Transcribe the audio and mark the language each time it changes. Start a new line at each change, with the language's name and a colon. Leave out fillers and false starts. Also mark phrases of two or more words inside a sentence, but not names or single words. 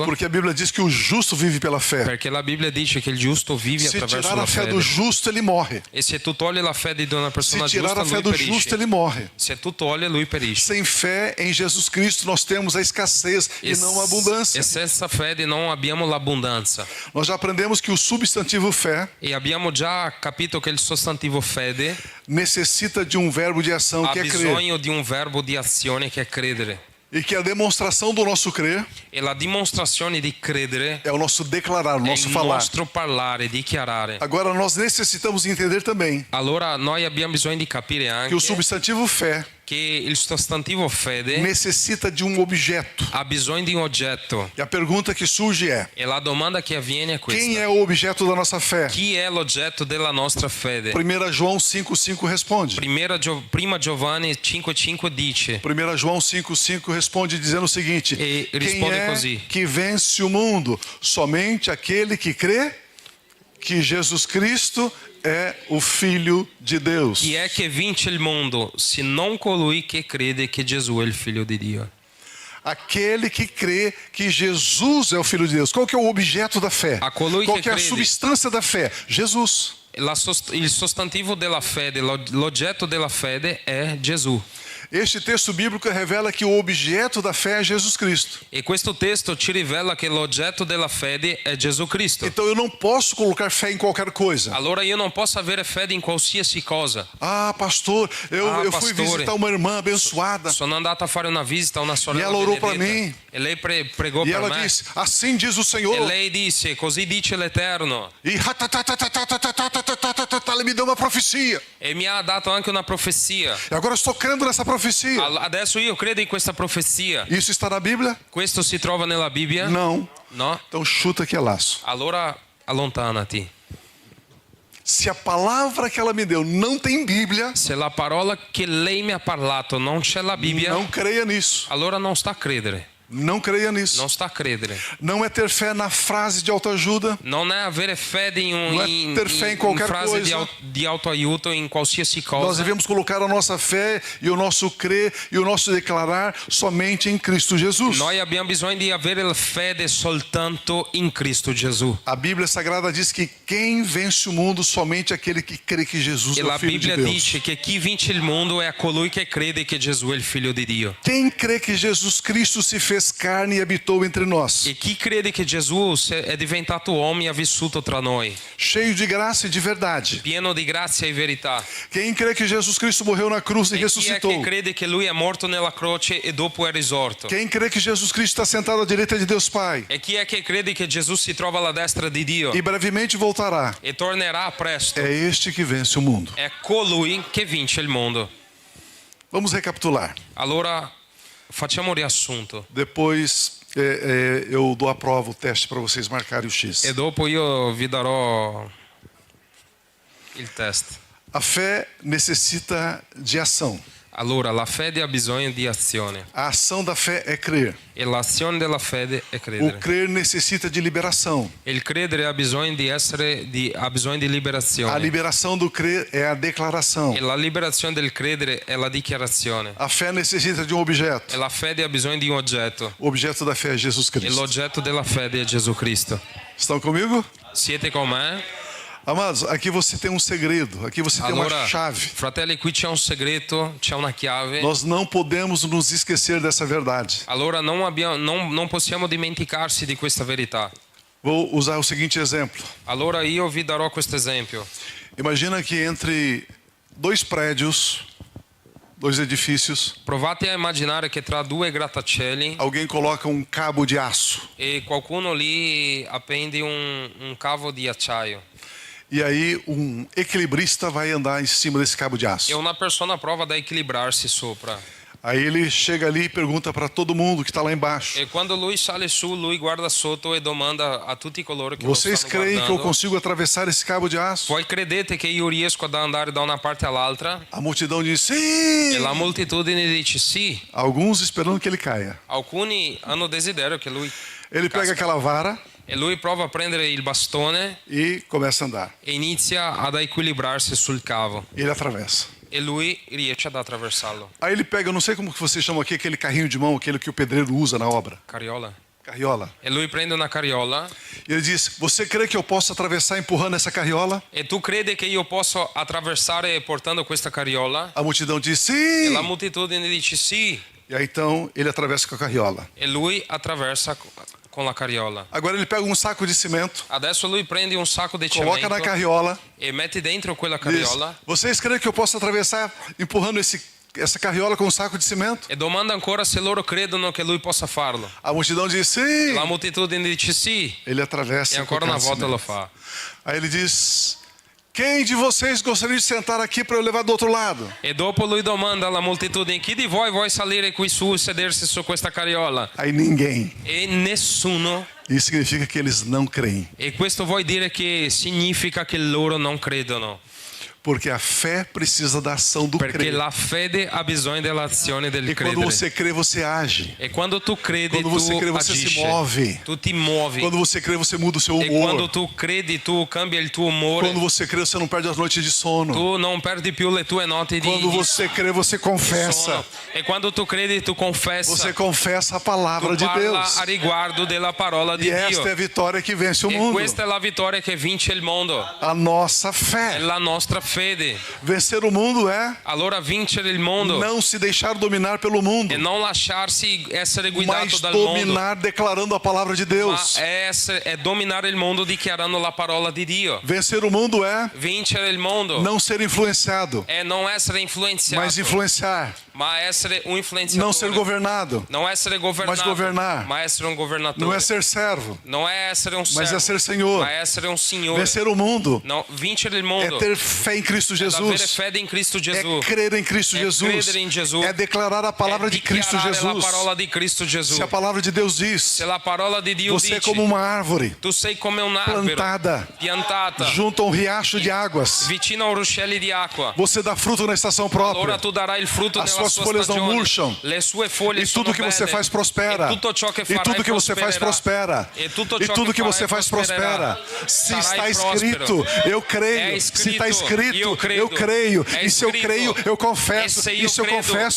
Portuguese: Porque a Bíblia diz que o justo vive pela fé.
Italian: Perché la Bibbia dice che il giusto vive
Portuguese: Se
Italian: attraverso
Portuguese: tirar
Italian: la
Portuguese: a fé
Italian: fede.
Portuguese: do justo, ele morre.
Italian: E se tu togli la fede di una
Portuguese: Se
Italian: persona
Portuguese: tirar
Italian: giusta,
Portuguese: a fé
Italian: lui
Portuguese: do justo,
Italian: perisce.
Portuguese: ele morre.
Italian: Se tu togli, lui perisce.
Portuguese: Sem fé em Jesus Cristo, nós temos a escassez e não a abundância.
Italian: E senza fede non abbiamo l'abbondanza.
Portuguese: Nós já aprendemos que o substantivo fé
Italian: E abbiamo già capito che il sostantivo fede
Portuguese: necessita de um verbo de ação
Italian: ha
Portuguese: que é crer.
Italian: bisogno di un verbo di azione che è credere.
Portuguese: E que a demonstração do nosso crer
Italian: E la dimostrazione di credere
Portuguese: é o nosso declarar, o
Italian: è
Portuguese: nosso
Italian: il
Portuguese: falar.
Italian: nostro parlare, dichiarare.
Portuguese: Agora nós necessitamos entender também
Italian: Allora noi abbiamo bisogno di capire
Portuguese: que
Italian: anche
Portuguese: o substantivo fé
Italian: che il sostantivo fede
Portuguese: necessita de um objeto.
Italian: ha bisogno di un oggetto.
Portuguese: E a pergunta que surge é:
Italian: E la domanda che avviene è questa.
Portuguese: quem é o objeto da nossa fé?
Italian: Chi è l'oggetto della nostra fede?
Portuguese: 1 João 5,5 responde.
Italian: Prima Giovanni 5,5 dice
Portuguese: 1 João 5,5 responde dizendo o seguinte:
Italian: E
Portuguese: quem
Italian: risponde
Portuguese: é
Italian: così.
Portuguese: que vence o mundo? Somente aquele que crê que Jesus Cristo é o Filho de Deus.
Italian: chi è che vince il mondo se non colui che crede che Gesù è il figlio di Dio?
Portuguese: Aquele que crê que Jesus é o Filho de Deus. Qual que é o objeto da fé?
Italian: A colui
Portuguese: Qual que que é a
Italian: crede.
Portuguese: substância da fé? Jesus.
Italian: Il sostantivo della fede, l'oggetto della fede è Gesù.
Portuguese: Este texto bíblico revela que o objeto da fé é Jesus Cristo.
Italian: E questo testo ci rivela che l'oggetto della fede è Gesù Cristo.
Portuguese: Então eu não posso colocar fé em qualquer coisa.
Italian: Allora io non posso avere fede in qualsiasi cosa.
Portuguese: Ah, pastor, eu fui visitar uma irmã abençoada.
Italian: Sono andato a fare una visita a una sorella
Portuguese: E ela orou para
Italian: benedetta.
Portuguese: mim.
Italian: E lei pregò
Portuguese: E
Italian: per
Portuguese: ela
Italian: me.
Portuguese: disse, assim diz o
Italian: E
Portuguese: Senhor.
Italian: lei disse, così dice l'Eterno.
Portuguese: E ela me deu uma profecia.
Italian: E mi ha dato anche una profezia.
Portuguese: E agora eu estou crendo nessa profecia.
Italian: Adesso io credo in questa profezia.
Portuguese: Isso está na Bíblia?
Italian: Questo si trova nella Bibbia?
Portuguese: Não.
Italian: No?
Portuguese: Então chuta que é laço.
Italian: Allora allontanati.
Portuguese: Se a palavra que ela me deu não tem Bíblia,
Italian: Se la parola che lei mi ha parlato non c'è la Bibbia,
Portuguese: não creia nisso.
Italian: allora non sta a credere.
Portuguese: Não creia nisso.
Italian: Non sta a credere.
Portuguese: Não é ter fé na frase de autoajuda.
Italian: Non è avere fede Non è
Portuguese: ter fé in qualquer frase coisa.
Italian: di autoaiuto in qualsiasi
Portuguese: Nós
Italian: cosa.
Portuguese: devemos colocar a nossa fé e o nosso crer e o nosso declarar somente em Cristo Jesus.
Italian: Noi abbiamo bisogno di avere la fede soltanto in Cristo Gesù.
Portuguese: A Bíblia Sagrada diz que quem vence o mundo somente aquele que crê que Jesus
Italian: E
Portuguese: é o
Italian: la
Portuguese: Filho de
Italian: Bibbia
Portuguese: Deus.
Italian: dice che chi vince il mondo è a colui che crede che Gesù è il figlio di Dio.
Portuguese: Quem crê que Jesus Cristo se fez carne e habitou entre nós,
Italian: E chi crede che Gesù è diventato uomo e ha vissuto tra noi,
Portuguese: cheio de graça e de verdade.
Italian: pieno di grazia e verità.
Portuguese: Quem crê que Jesus Cristo morreu na cruz e
Italian: E chi è
Portuguese: ressuscitou.
Italian: che crede che lui è morto nella croce e dopo è risorto?
Portuguese: Quem crê que Jesus Cristo está sentado à direita de Deus Pai
Italian: E chi è che crede che Gesù si trova alla destra di Dio
Portuguese: e brevemente voltará,
Italian: e tornerà presto?
Portuguese: é este que vence o mundo.
Italian: È colui che vince il mondo.
Portuguese: Vamos recapitular.
Italian: Allora facciamo un riassunto
Portuguese: Depois eu dou a prova, o teste para vocês marcarem o X.
Italian: e dopo io vi darò il test.
Portuguese: A fé necessita de ação.
Italian: Allora, la fede ha bisogno di azione
Portuguese: A ação da fé é crer.
Italian: e l'azione della fede è
Portuguese: O
Italian: credere.
Portuguese: crer necessita de liberação.
Italian: E il credere ha bisogno di ha bisogno di
Portuguese: A
Italian: liberazione.
Portuguese: liberação do crer é a declaração.
Italian: E la liberazione del credere è la dichiarazione.
Portuguese: A fé necessita de um objeto.
Italian: E la fede ha bisogno di un oggetto.
Portuguese: O objeto da fé é Jesus
Italian: E
Portuguese: Cristo.
Italian: l'oggetto della fede è Gesù Cristo.
Portuguese: Estão comigo?
Italian: Siete con me?
Portuguese: Amados, aqui você tem um segredo. Aqui você tem
Italian: Allora,
Portuguese: uma chave.
Italian: fratelli, qui c'è un segreto, c'è una chiave.
Portuguese: Nós não podemos nos esquecer dessa verdade.
Italian: Allora non possiamo dimenticarsi di questa verità.
Portuguese: Vou usar o seguinte exemplo.
Italian: Allora io vi darò questo esempio.
Portuguese: Imagina que entre dois prédios, dois edifícios,
Italian: Provate a immaginare che tra due grattacieli
Portuguese: alguém coloca um cabo de aço.
Italian: e qualcuno lì appende un cavo di acciaio
Portuguese: E aí um equilibrista vai andar em cima desse cabo de aço.
Italian: e una persona prova ad equilibrarsi sopra.
Portuguese: Aí ele chega ali e pergunta para todo mundo que está lá embaixo:
Italian: E quando lui sale su, lui guarda sotto e domanda a tutti coloro che lo
Portuguese: vocês
Italian: stanno
Portuguese: creem que eu
Italian: guardando:
Portuguese: consigo atravessar esse cabo de aço?
Italian: voi credete che io riesco ad andare da una parte all'altra?
Portuguese: A multidão diz
Italian: E
Portuguese: sim.
Italian: la moltitudine dice sì.
Portuguese: Alguns esperando que ele caia.
Italian: Alcuni hanno desiderio che lui
Portuguese: Ele pega aquela vara
Italian: e lui prova a prendere il bastone
Portuguese: e começa a andar.
Italian: e inizia ad equilibrarsi sul cavo
Portuguese: Ele atravessa.
Italian: e lui riesce ad attraversarlo.
Portuguese: Aí ele pega, eu não sei como que vocês chamam aqui, aquele carrinho de mão, aquele que o pedreiro usa na obra.
Italian: Carriola. Carriola. E lui prende una carriola.
Portuguese: E ele diz: você crê que eu posso atravessar empurrando essa carriola?
Italian: E tu credi che io posso attraversare portando questa carriola?
Portuguese: A multidão diz:
Italian: E
Portuguese: sim.
Italian: la moltitudine dice sì.
Portuguese: E aí então ele atravessa com a carriola.
Italian: E lui attraversa con la carriola.
Portuguese: Agora ele pega um saco de cimento,
Italian: Adesso lui prende un sacco di
Portuguese: coloca na
Italian: cemento
Portuguese: carriola,
Italian: e mette dentro quella
Portuguese: diz:
Italian: carriola
Portuguese: vocês creem que eu posso atravessar empurrando essa carriola com um saco de cimento?
Italian: e domanda ancora se loro credono che lui possa farlo.
Portuguese: A multidão diz: sim.
Italian: La moltitudine dice sì.
Portuguese: Ele
Italian: E
Portuguese: atravessa.
Italian: ancora
Portuguese: com
Italian: una
Portuguese: o
Italian: volta
Portuguese: cimento.
Italian: lo fa.
Portuguese: Aí ele diz: quem de vocês gostaria de sentar aqui para eu levar do outro lado?
Italian: E dopo lui domanda alla moltitudine: chi di voi vuole salire qui su e sedersi su questa carriola?
Portuguese: Aí ninguém.
Italian: E nessuno.
Portuguese: Isso significa que eles não creem.
Italian: E questo vuol dire che significa che loro non credono.
Portuguese: Porque a fé precisa da ação do
Italian: Perché
Portuguese: crer.
Italian: la fede ha bisogno dell'azione del
Portuguese: E quando
Italian: credere.
Portuguese: você crê, você age.
Italian: E quando tu credi,
Portuguese: Quando você
Italian: tu
Portuguese: crê, você se
Italian: agisci.
Portuguese: move.
Italian: Tu ti muovi.
Portuguese: Quando você crê, você muda o seu
Italian: E quando
Portuguese: humor.
Italian: tu credi, tu cambia il tuo umore.
Portuguese: Quando você crê, você não perde as noites de sono.
Italian: Tu non perdi più le tue notti di
Portuguese: Quando você crê, você confessa.
Italian: sono. E quando tu credi, tu confessa.
Portuguese: Você confessa a palavra
Italian: Tu
Portuguese: de
Italian: parla
Portuguese: Deus.
Italian: a riguardo della parola di
Portuguese: E esta
Italian: Dio.
Portuguese: é a vitória que vence o
Italian: E
Portuguese: mundo.
Italian: questa è la vittoria che vince il mondo.
Portuguese: A nossa
Italian: È
Portuguese: fé.
Italian: la nostra fede.
Portuguese: Vencer o mundo é
Italian: Allora vincere il mondo
Portuguese: não se deixar dominar pelo mundo,
Italian: e non lasciarsi essere guidato
Portuguese: mas
Italian: dal mondo,
Portuguese: dominar declarando a palavra de
Italian: ma
Portuguese: Deus.
Italian: è dominare il mondo dichiarando la parola di Dio.
Portuguese: Vencer o mundo é
Italian: Vincere il mondo
Portuguese: não ser influenciado,
Italian: è non essere influenziato,
Portuguese: mas influenciar.
Italian: ma essere un influenziatore.
Portuguese: Não ser governado,
Italian: Non essere governato,
Portuguese: mas governar.
Italian: ma essere un governatore.
Portuguese: não é ser servo,
Italian: Non è essere un servo,
Portuguese: mas é ser Senhor.
Italian: ma è essere un signore.
Portuguese: Vencer o mundo
Italian: No, vincere il
Portuguese: é
Italian: mondo
Portuguese: ter fé em Cristo
Italian: è avere
Portuguese: Jesus.
Italian: fede in Cristo
Portuguese: É
Italian: Gesù.
Portuguese: crer em Cristo
Italian: É
Portuguese: Jesus.
Italian: credere in Gesù.
Portuguese: É declarar a palavra
Italian: È
Portuguese: de Cristo
Italian: dichiarare
Portuguese: Jesus.
Italian: la parola di Cristo Gesù.
Portuguese: Se a palavra de Deus diz,
Italian: Se la parola di Dio
Portuguese: você é
Italian: dice,
Portuguese: como uma árvore
Italian: tu sei come un albero
Portuguese: plantada
Italian: piantata
Portuguese: junto a um riacho de águas.
Italian: vicino a un ruscelli di acqua.
Portuguese: Você dá fruto na estação
Italian: Allora
Portuguese: própria.
Italian: tu darai il frutto
Portuguese: As
Italian: nella
Portuguese: suas
Italian: sua
Portuguese: folhas não
Italian: stagione.
Portuguese: murcham.
Italian: Le sue foglie
Portuguese: E
Italian: sono
Portuguese: tudo que você
Italian: belle.
Portuguese: faz prospera.
Italian: E tutto ciò che
Portuguese: E
Italian: farai
Portuguese: tudo que você faz prospera.
Italian: E tutto
Portuguese: E
Italian: ciò
Portuguese: tudo que
Italian: farai
Portuguese: você faz prospera. Se
Italian: Sarai
Portuguese: está
Italian: prospero.
Portuguese: escrito, eu
Italian: É
Portuguese: creio. Se está
Italian: escrito,
Portuguese: escrito,
Italian: credo.
Portuguese: eu creio.
Italian: É
Portuguese: E se eu
Italian: escrito.
Portuguese: creio, eu
Italian: E
Portuguese: confesso.
Italian: se
Portuguese: E
Italian: io
Portuguese: se eu
Italian: credo,
Portuguese: confesso,